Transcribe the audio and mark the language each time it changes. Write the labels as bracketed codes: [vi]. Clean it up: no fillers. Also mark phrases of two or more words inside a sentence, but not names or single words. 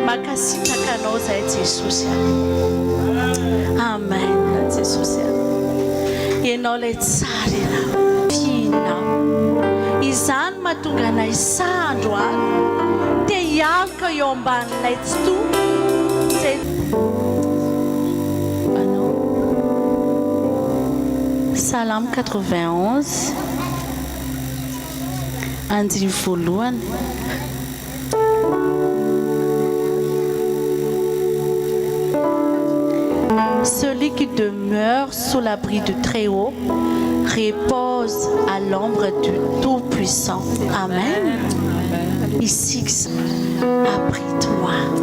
[mg] Jesosy amen Jesosy ianao ilay tsara ianao fihinao izany mahatonga anay sandro any dia mialaka eo ambaninay tsy Psalm 91 andiny voalohany. [fr] Celui qui demeure sous l'abri du Très-Haut repose à l'ombre du Tout-Puissant. Amen. Ici, abris-toi.